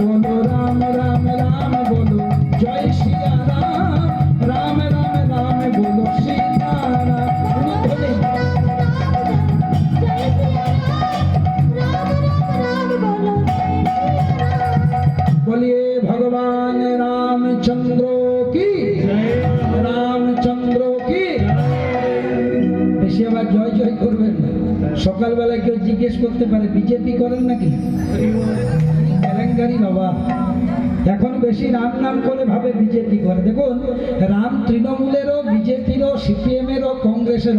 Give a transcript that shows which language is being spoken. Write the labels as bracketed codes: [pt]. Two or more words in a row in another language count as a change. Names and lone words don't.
[hi] बोलो राम राम बोलो जय सिया राम, राम राम बोलो सीताराम। बोले जय सिया राम, राम बोलो जय सिया राम। बोलिए भगवान रामचंद्र की जय। रामचंद्र की। [bn] বেশি আবার জয় জয় করবেন না। সকালবেলা কেউ জিজ্ঞেস করতে পারে, বিজেপি করেন নাকি? কেলেঙ্কারি বাবা, এখন বেশি রাম নাম করে ভাবে বিজেপি করে। দেখুন, রাম তৃণমূলেরও, বিজেপিরও, সিপিএমেরও, কংগ্রেসেরও।